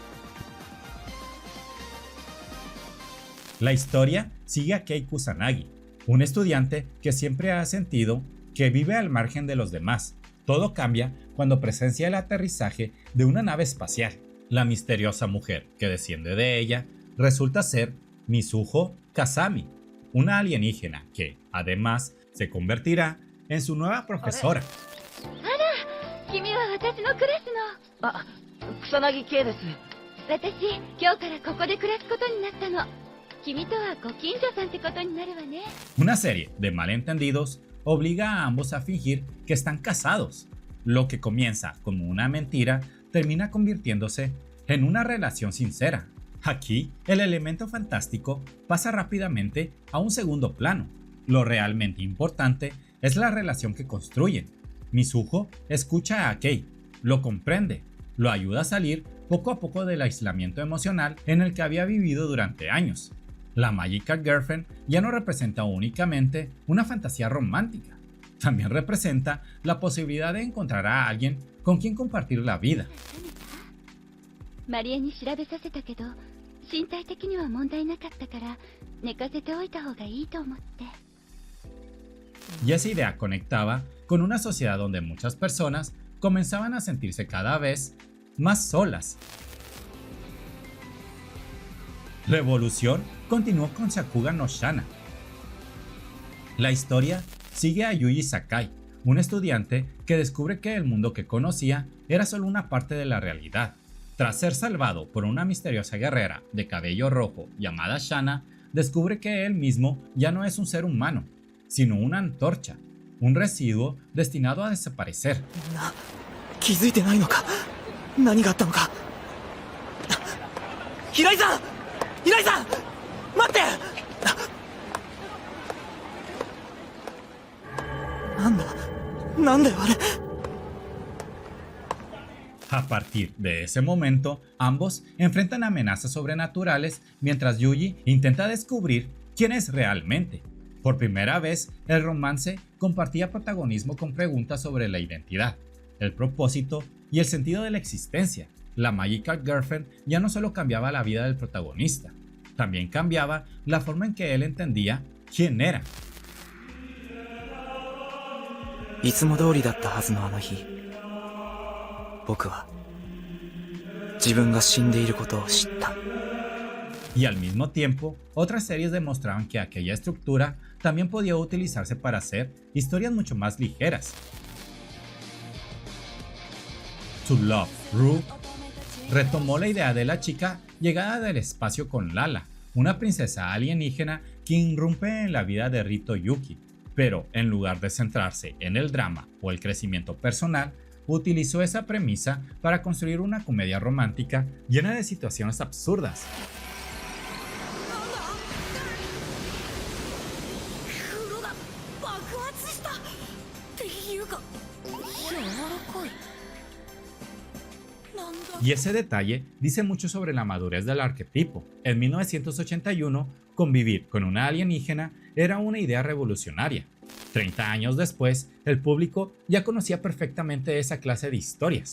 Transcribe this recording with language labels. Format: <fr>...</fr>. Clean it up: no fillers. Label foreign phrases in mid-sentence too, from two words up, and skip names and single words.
<es>La historia sigue a Kei Kusanagi, un estudiante que siempre ha sentido que vive al margen de los demás. Todo cambia cuando presencia el aterrizaje de una nave espacial. La misteriosa mujer que desciende de ella resulta ser Mizuho Kazami, una alienígena que, además, se convertirá en su nueva profesora.</es> <ja>君は私のクラスの。あ、草薙圭です。私、今日からここで暮らすことになったの。君とはご近所さんってことになるわね。</ja> <es>Una serie de malentendidos obliga a ambos a fingir que están casados. Lo que comienza como una mentira termina convirtiéndose en una relación sincera. Aquí, el elemento fantástico pasa rápidamente a un segundo plano. Lo realmente importante es la relación que construyen. Mizuho escucha a Kei, lo comprende, lo ayuda a salir poco a poco del aislamiento emocional en el que había vivido durante años. La Magical Girlfriend ya no representa únicamente una fantasía romántica, también representa la posibilidad de encontrar a alguien con quien compartir la vida.</es> <ja>マリエに調べさせたけど、身体的には問題なかったから寝かせておいた方がいいと思って。</ja> <es>Y esa idea conectaba con una sociedad donde muchas personas comenzaban a sentirse cada vez más solas. La evolución continuó con Sakuga no Shana. La historia sigue a Yuji Sakai, un estudiante que descubre que el mundo que conocía era solo una parte de la realidad. Tras ser salvado por una misteriosa guerrera de cabello rojo llamada Shana, descubre que él mismo ya no es un ser humano, sino una antorcha, un residuo destinado a desaparecer.</es> <ja>気づいてないのか。何があったのか。平井さん、平井さん、待って。なんだ、なんだよあれ。</ja> <es>A partir de ese momento, ambos enfrentan amenazas sobrenaturales mientras Yuji intenta descubrir quién es realmente. Por primera vez, el romance compartía protagonismo con preguntas sobre la identidad, el propósito y el sentido de la existencia. La Magical Girlfriend ya no solo cambiaba la vida del protagonista, también cambiaba la forma en que él entendía quién era.</es> <ja>いつも通りだったはずのあの日、僕は自分が死んでいることを知った。</ja> <es>Y al mismo tiempo, otras series demostraban que aquella estructura también podía utilizarse para hacer historias mucho más ligeras. To Love, Ru retomó la idea de la chica llegada del espacio con Lala, una princesa alienígena que irrumpe en la vida de Rito Yuki, pero en lugar de centrarse en el drama o el crecimiento personal, utilizó esa premisa para construir una comedia romántica llena de situaciones absurdas.</es> <ja>爆発したっていうか柔らかい。</ja> <es>Y ese detalle dice mucho sobre la madurez del arquetipo. En 1981, convivir con una alienígena era una idea revolucionaria. 30 años después, el público ya conocía perfectamente esa clase de historias.</es>